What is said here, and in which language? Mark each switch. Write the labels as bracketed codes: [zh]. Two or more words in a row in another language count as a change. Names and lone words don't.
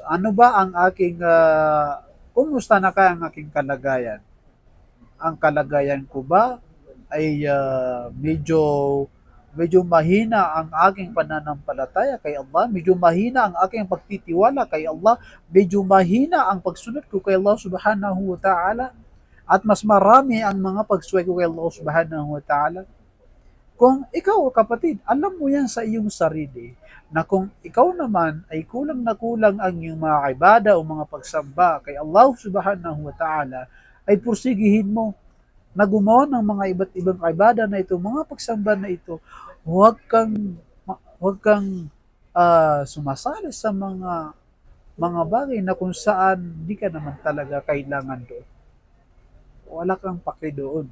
[tl] Ano ba ang aking kumusta na kaya ang aking kalagayan? Ang kalagayan ko ba ay medyo mahina ang aking pananampalataya kay Allah, medyo mahina ang aking pagtitiwala kay Allah, medyo mahina ang pagsunod ko kay Allah [ar] سبحانه وتعالى, [tl] at mas marami ang mga pagsuway ko kay Allah [ar] سبحانه وتعالى. [tl] Kung ikaw, kapatid, alam mo yan sa iyong sarili, na kung ikaw naman ay kulang na kulang ang iyong mga ibada o mga pagsamba kay Allah [ar] سبحانه وتعالى, [tl] ay pursigihin mo na gumawa ng mga iba't ibang ibada na ito, mga pagsamba na ito. Huwag kang sumasali sa mga bagay na kung saan hindi ka naman talaga kailangan doon. Wala kang paki doon.